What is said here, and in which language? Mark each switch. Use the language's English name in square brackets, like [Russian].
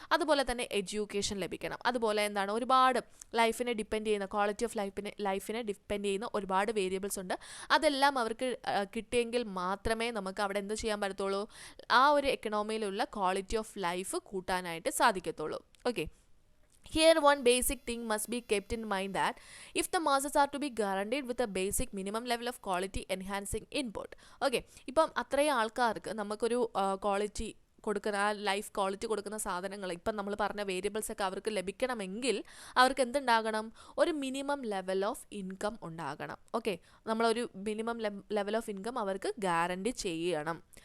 [Malayalam] അതുപോലെ തന്നെ എഡ്യൂക്കേഷൻ ലഭിക്കണം. അതുപോലെ എന്താണ്, ഒരുപാട് ലൈഫിനെ ഡിപ്പെൻഡ് ചെയ്യുന്ന, ക്വാളിറ്റി ഓഫ് ലൈഫിനെ ഡിപ്പെൻഡ് ചെയ്യുന്ന ഒരുപാട് വേരിയബിൾസ് ഉണ്ട്. അതെല്ലാം അവർക്ക് കിട്ടിയെങ്കിൽ മാത്രമേ നമുക്ക് അവിടെ എന്ത് ചെയ്യാൻ പറ്റത്തുള്ളൂ, ആ ഒരു എക്കണോമിയിലുള്ള ക്വാളിറ്റി ഓഫ് ലൈഫ് കൂട്ടാനായിട്ട് സാധിക്കത്തുള്ളൂ. [English] Okay, here one basic thing must be kept in mind that if the masses are to be guaranteed with a basic minimum level of quality enhancing input. [Malayalam] Okay, ഇപ്പം അത്രയും ആൾക്കാർക്ക് നമുക്കൊരു quality കൊടുക്കുന്ന, ആ life quality കൊടുക്കുന്ന സാധനങ്ങൾ, ഇപ്പം നമ്മൾ പറഞ്ഞ വേരിയബിൾസ് ഒക്കെ അവർക്ക് ലഭിക്കണമെങ്കിൽ അവർക്ക് എന്തുണ്ടാകണം, ഒരു മിനിമം ലെവൽ ഓഫ് ഇൻകം ഉണ്ടാകണം. ഓക്കെ, നമ്മളൊരു മിനിമം ലെവൽ ഓഫ് ഇൻകം അവർക്ക് ഗ്യാരണ്ടി ചെയ്യണം.